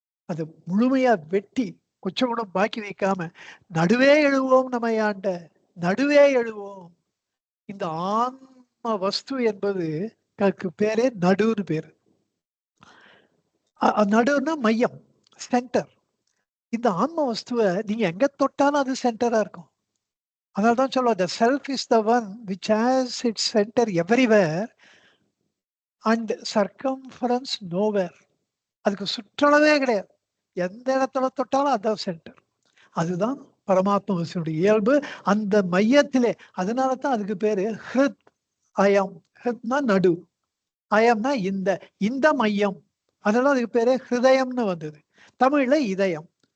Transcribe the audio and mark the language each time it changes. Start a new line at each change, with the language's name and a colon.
Tamil: அதை முழுமையா வெட்டி கொஞ்சம் கூட பாக்கி வைக்காம நடுவே எழுவோம் நம்மையாண்ட, நடுவே எழுவோம். இந்த ஆன்ம வஸ்து என்பது பேரே நடுன்னு பேரு. நடுன்னா மையம், சென்டர். இந்த ஆன்ம வஸ்துவை நீங்க எங்க தொட்டாலும் அது சென்டரா இருக்கும். அதனால்தான் சொல்லுவோம்,
English: the self is the one which has its center everywhere and circumference nowhere.
Tamil: அதுக்கு சுற்றளவே கிடையாது, எந்த இடத்துல தொட்டாலும் அதான் சென்டர். அதுதான் பரமாத்ம வஸ்துடைய இயல்பு, அந்த மையத்திலே. அதனால தான் அதுக்கு பேரு ஹிருத் அயம். ஹிருத்னா நடு, அயம்னா இந்த மையம். அதனால அதுக்கு பேரு ஹிருதயம்னு வந்தது. தமிழ்ல இதயம்.